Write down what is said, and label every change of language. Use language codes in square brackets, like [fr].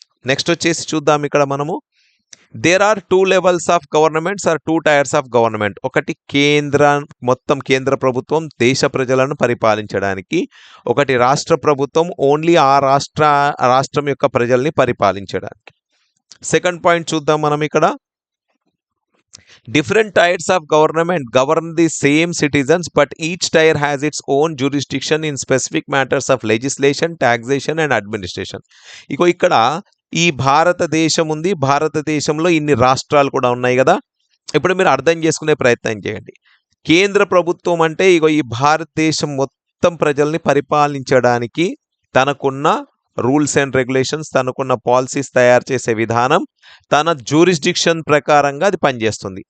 [en] next [te] వచ్చేసి చూద్దాం ఇక్కడ మనము [en] There are 2 levels of governments are 2 tiers of government. [te] ఒకటి మొత్తం కేంద్ర ప్రభుత్వం దేశ ప్రజలను పరిపాలించడానికి, ఒకటి రాష్ట్ర ప్రభుత్వం ఓన్లీ ఆ రాష్ట్రం యొక్క ప్రజల్ని పరిపాలించడానికి. సెకండ్ పాయింట్ చూద్దాం మనం ఇక్కడ. [en] Different tiers of government govern the same citizens, but each tier has its own jurisdiction in specific matters of legislation, taxation and administration. [te] ఇగో ఇక్కడ ఈ భారతదేశం ఉంది, భారతదేశంలో ఇన్ని రాష్ట్రాలు కూడా ఉన్నాయి కదా. ఇప్పుడు మీరు అర్థం చేసుకునే ప్రయత్నం చేయండి. కేంద్ర ప్రభుత్వం అంటే ఇగో ఈ భారతదేశం మొత్తం ప్రజల్ని పరిపాలించడానికి తనకున్న రూల్స్ అండ్ రెగ్యులేషన్స్, తనకున్న పాలసీస్ తయారు చేసే విధానం, తన జ్యూరిస్డిక్షన్ ప్రకారంగా అది పనిచేస్తుంది.